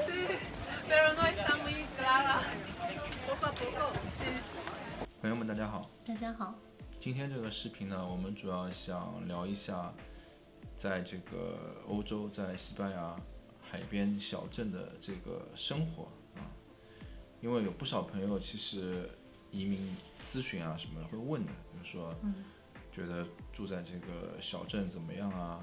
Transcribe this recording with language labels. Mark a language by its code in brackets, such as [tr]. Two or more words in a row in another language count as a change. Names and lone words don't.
[es] Sí, pero no está muy clara. Poco a poco. Sí. [zh] 朋友们，大家好！大家好。今天这个视频呢，我们主要想聊一下，在这个欧洲，在西班牙海边小镇的这个生活啊。因为有不少朋友其实移民咨询啊什么的会问的，比如说，觉得住在这个小镇怎么样啊？